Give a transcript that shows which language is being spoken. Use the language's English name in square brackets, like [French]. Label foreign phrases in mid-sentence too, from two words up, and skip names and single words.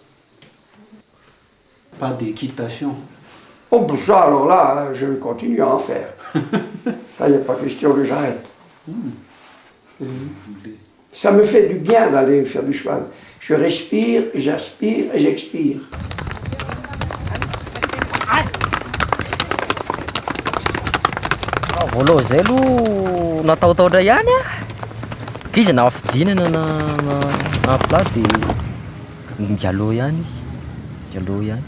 [French] Pas d'équitation. Oh, ben ça, alors là, je vais continuer à en faire. Ça, il n'y a pas question que j'arrête. Ça me fait du bien d'aller faire du cheval. Je respire, j'aspire et j'expire. [Malagasy] Volo zay aloha nataotao indray ihany a. Izy na afidinana na plat dia mialoha ihany izy. Mialoha ihany.